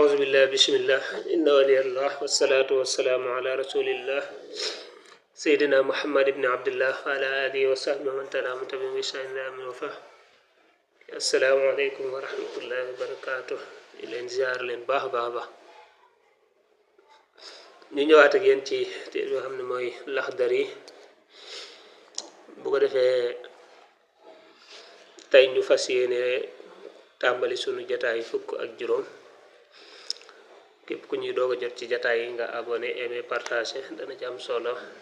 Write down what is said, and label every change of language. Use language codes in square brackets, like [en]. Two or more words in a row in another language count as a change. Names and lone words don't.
[ar] بالله بسم الله إن ولي الله والصلاة والسلام على رسول الله سيدنا محمد بن عبد الله وعلى آله وصحبه ومن تبعهم بإحسان إلى يوم الوفاة. السلام عليكم ورحمة الله وبركاته. [wo] leen ziar leen baax baax ñu ñëwaat ak yéen ci téere yoo xam ne mooy Laxdari bu ko defee tey ñu fas yéene tàmbali sunu jataay fukk ak juróom képp ku ñuy doog a jot ci jataay yi nga [fr] abonné aimé partagé [wo] dana ci am solo